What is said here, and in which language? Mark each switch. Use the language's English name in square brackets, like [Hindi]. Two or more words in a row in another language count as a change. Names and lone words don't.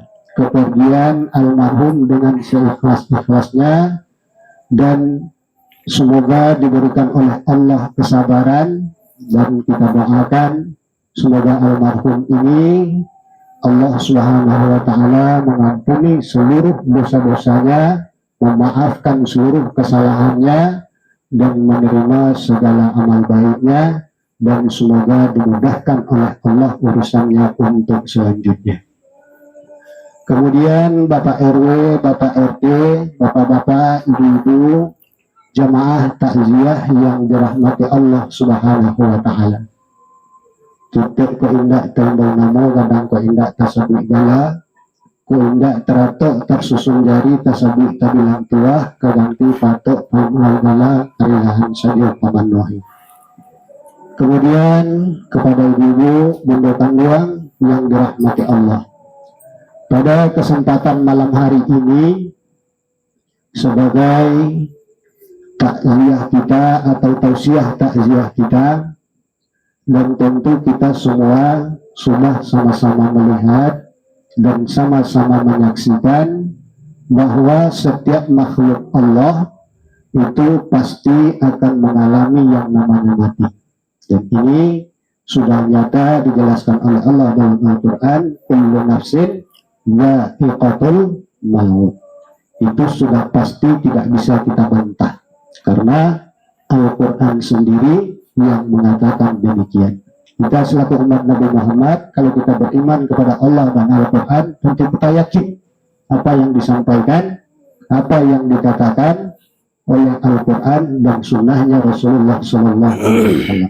[Indonesian] kepergian almarhum dengan seikhlas-ikhlasnya, dan semoga diberikan oleh Allah kesabaran, dan kita doakan semoga almarhum ini Allah [Arabic] سبحانه وتعالى [Indonesian] mengampuni seluruh dosa-dosanya, memaafkan seluruh kesalahannya, dan menerima segala amal baiknya, dan semoga dimudahkan oleh Allah urusannya untuk selanjutnya. Kemudian Bapak RW, Bapak RT, Bapak-bapak, Ibu-ibu, jamaah takziah yang dirahmati Allah [Arabic] سبحانه وتعالى. [Minangkabau] Kita ko indak tambah namo kadang ko indak tasabih gala, ko indak teratok tersusun jari tasabih tabilang tuah kaganti patok pamual gala karilahan sadio pamanuhi. [Indonesian] Kemudian kepada ibu-ibu bunda tangguang yang dirahmati Allah, pada kesempatan malam hari ini sebagai takziah kita atau tausiah takziah kita, dan tentu kita semua sudah sama-sama melihat dan sama-sama menyaksikan bahwa setiap makhluk Allah itu pasti akan mengalami yang namanya mati. Dan ini sudah nyata dijelaskan oleh Allah dalam Al-Quran, [Arabic] كل نفس ذائقة الموت. [Indonesian] Itu sudah pasti, tidak bisa kita bantah, karena Al-Quran sendiri yang mengatakan demikian. Kita selaku umat Nabi Muhammad, kalau kita beriman kepada Allah dan Al-Quran, tentu kita yakin apa yang disampaikan, apa yang dikatakan oleh Al-Quran dan sunnahnya Rasulullah SAW.